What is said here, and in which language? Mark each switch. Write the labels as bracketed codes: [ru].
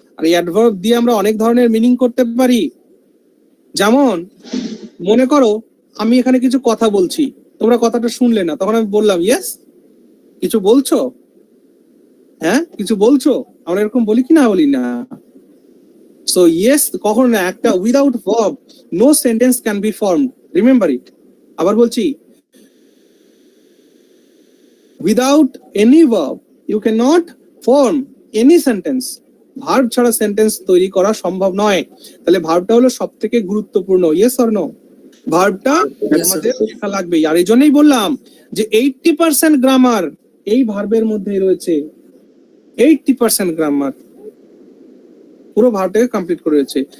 [bn] আর adverb দিয়ে আমরা অনেক ধরনের মিনিং করতে পারি। যেমন মনে করো আমি এখানে কিছু কথা বলছি, তোমরা কথাটা শুনলে না, তখন আমি বললাম ইয়েস, কিছু বলছো, হ্যাঁ কিছু বলছো, আমরা এরকম বলি কি না বলি না? [en] so yes [bn] কখনো না, একটা [en] Without verb no sentence can be formed, remember it. আবার বলছি, without any verb you cannot form any sentence. [bn] Verb ছাড়া সেন্টেন্স তৈরি করা সম্ভব নয়। তাহলে ভার্বটা হলো সবথেকে গুরুত্বপূর্ণ। [en] Yes or no? [bn] ভার্বটা আমাদের লেখা লাগবে। আর এই জন্যই বললাম যে 80% গ্রামার এই ভার্বের মধ্যেই রয়েছে। 80% গ্রামার পুরো ভার্বটাকে কমপ্লিট করে রয়েছে।